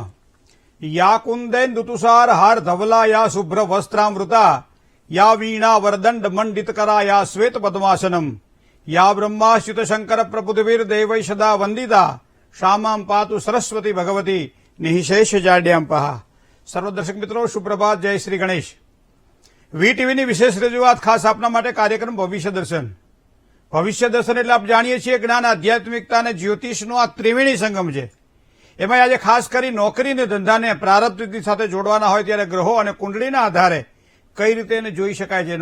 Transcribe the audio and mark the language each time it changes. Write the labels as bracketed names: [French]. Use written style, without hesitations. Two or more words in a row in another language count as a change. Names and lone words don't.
[Sanskrit] या कुंदेन्दुतुषार हार धवला या शुभ्र वस्त्रामृता या वीणा वरदंड मंडितकरा या श्वेत पद्मासनम या ब्रह्माच्युत शंकर प्रभुदेवीर देवै सदा वंदिता श्यामां पातु सरस्वती भगवती निःशेष जाड्यांपहा। [Hindi] सर्व दर्शक मित्रों सुप्रभात, जय श्री गणेश। [Gujarati] વીટીવીની વિશેષ રજૂઆત ખાસ આપના માટે કાર્યક્રમ ભવિષ્ય દર્શન। ભવિષ્ય દર્શન એટલે આપ જાણીએ છીએ જ્ઞાન, આધ્યાત્મિકતા અને જ્યોતિષનો આ ત્રિવેણી સંગમ છે। એમાં આજે ખાસ કરી નોકરી અને ધંધાને પ્રારબ્ધ તિથિ સાથે જોડવાના હોય ત્યારે ગ્રહો અને કુંડળીના આધારે કઈ રીતે એને જોઈ શકાય છે।